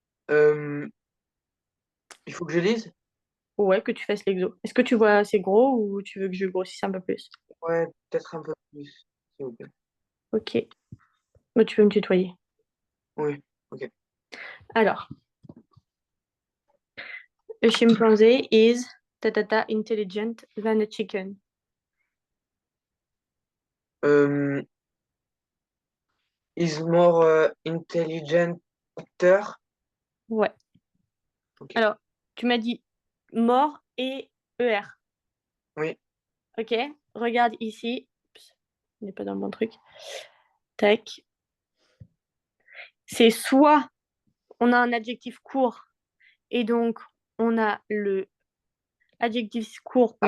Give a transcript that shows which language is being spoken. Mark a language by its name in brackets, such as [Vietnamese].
[French] Euh, il faut que je lise? ouais, que tu fasses l'exo. Est-ce que tu vois assez gros ou tu veux que je grossisse un peu plus? Ouais, peut-être un peu plus, s'il vous plaît. Ok. Bah, tu peux me tutoyer. Oui, ok. [English] Alors, a chimpanzee is intelligent than a chicken. Euh, is more intelligenter. [French] Ouais. Ok. Alors, tu m'as dit mort et ER. Oui. Ok? Regarde ici. Oups, on n'est pas dans le bon truc. Tac. C'est soit on a un adjectif court et donc on a le adjectif court, on